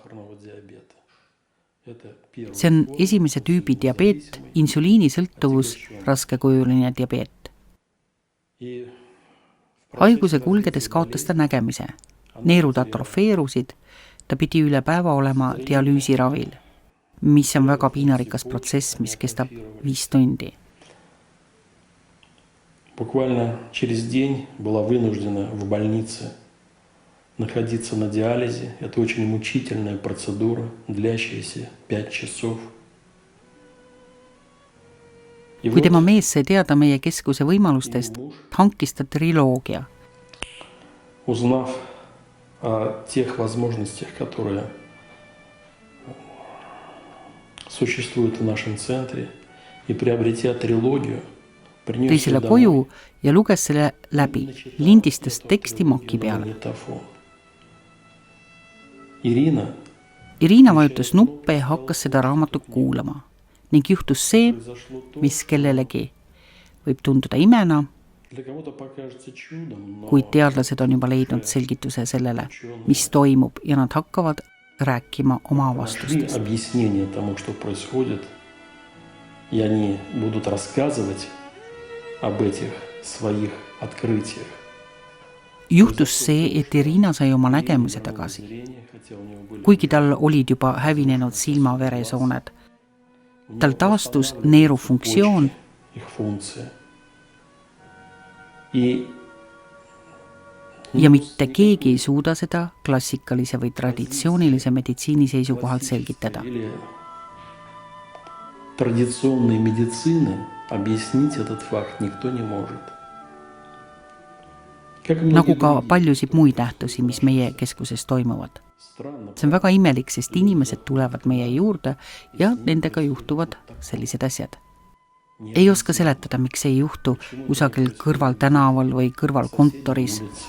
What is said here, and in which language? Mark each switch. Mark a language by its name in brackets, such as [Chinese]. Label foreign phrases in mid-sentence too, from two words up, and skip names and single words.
[Estonian] See on esimese tüübi diabeet, insuliinisõltuvus, raskekujuline diabeet. Haiguse kulgedes kaotas ta nägemise. Neerud atrofeerusid, ta pidi üle päeva olema dialüüsiravil. mis on väga piinarikas protsess, mis kestab 5 tundi. [Russian] Буквально через день была вынуждена в больнице находиться на диализе. Это очень мучительная процедура, длящаяся 5 часов. [Estonian] Kui tema mees sai teada meie keskuse võimalustest, hankis ta triloogia. [Russian] Узнав о тех возможностях, которые существуют в нашем центре, и приобретя трилогию, [Estonian] tõi selle koju ja luges selle läbi, lindistas teksti maki peale. Irina vajutas nuppe ja hakkas seda raamatut kuulama ning juhtus see, mis kellelegi võib tunduda imena, kuid teadlased on juba leidnud selgituse sellele, mis toimub ja nad hakkavad rääkima oma avastustest. [Russian] Ja они будут рассказывать об этих своих открытиях. [Estonian] Juhtus see, et Irina sai oma nägemuse tagasi. Kuigi tal olid juba hävinenud silmaveresooned, tal taastus neerufunktsioon ja mitte keegi ei suuda seda klassikalise või traditsioonilise meditsiini seisukohalt selgitada. [Russian] Традиционной медицины объяснить этот факт никто не может. [Estonian] Nagu ka paljusid muid nähtusi, mis meie keskuses toimuvad. See on väga imelik, sest inimesed tulevad meie juurde ja nendega juhtuvad sellised asjad. Ei oska seletada, miks ei juhtu kusagil kõrval tänaval või kõrval kontoris.